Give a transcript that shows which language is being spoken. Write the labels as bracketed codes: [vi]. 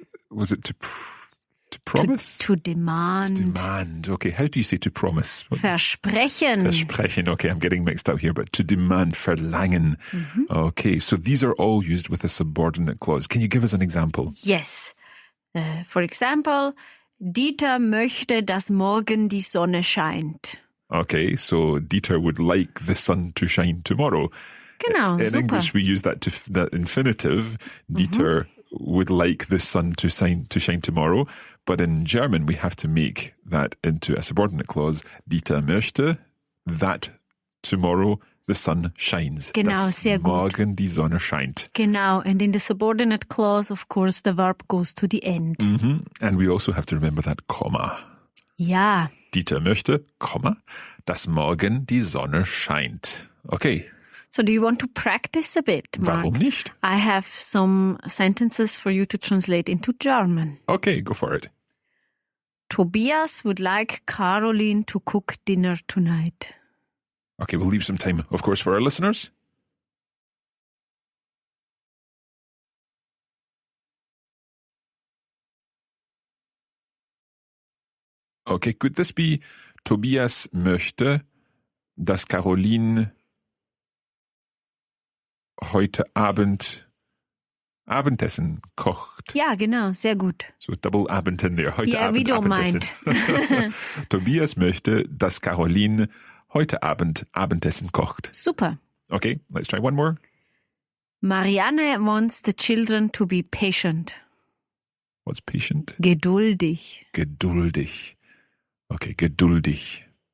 [en] Was it to promise? To demand. To demand. Okay, how do you say to promise? [de] Versprechen. [en] Versprechen. Okay, I'm getting mixed up here, but to demand, verlangen. Okay, so these are all used with a subordinate clause. Can you give us an example? Yes. For example, [de] Dieter möchte, dass morgen die Sonne scheint. [en] Okay, so Dieter would like the sun to shine tomorrow. [de] Genau, [en] In [de] super. [en] English, we use that infinitive. Dieter would like the sun to shine tomorrow. But in German, we have to make that into a subordinate clause. Dieter möchte that tomorrow the sun shines. [de] Genau, dass sehr gut. morgen die Sonne scheint. [en] Genau, and in the subordinate clause, of course, the verb goes to the end. And we also have to remember that comma. [de] Ja. Dieter möchte, Komma, dass morgen die Sonne scheint. [en] Okay. So do you want to practice a bit, Mark? [de] Warum nicht? [en] I have some sentences for you to translate into German. Okay, go for it. Tobias would like Caroline to cook dinner tonight. Okay, we'll leave some time, of course, for our listeners. Okay, could this be [de] Tobias möchte, dass Caroline heute Abend Abendessen kocht? Ja, genau, sehr gut. [en] So double Abend in there. [de] Heute [en] Yeah, [de] Abend [en] we don't [de] Abendessen. Tobias möchte, dass Caroline heute Abend Abendessen kocht. Super. [en] Okay, let's try one more. Marianne wants the children to be patient. What's patient? [de] Geduldig. Geduldig. Okay, geduldig.